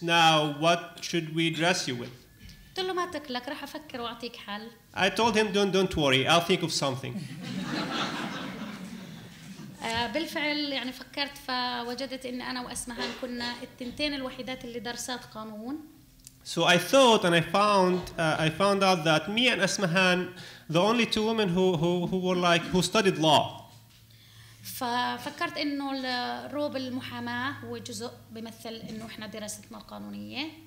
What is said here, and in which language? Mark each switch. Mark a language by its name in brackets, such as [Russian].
[English] Now, what should we dress you with? [Arabic] قلت له ما تقلق، راح أفكر وأعطيك حل. [English] I told him, don't worry, I'll think of something. [Arabic] بالفعل يعني فكرت، فوجدت إن أنا وأسمهان كنا التنتين الوحيدات اللي درسات قانون. [English] So I thought, and I found out that me and Asmahan, the only 2 women who studied law. [Arabic] ففكرت إنه الروب المحاماة هو جزء بيمثل إنه إحنا دراستنا القانونية.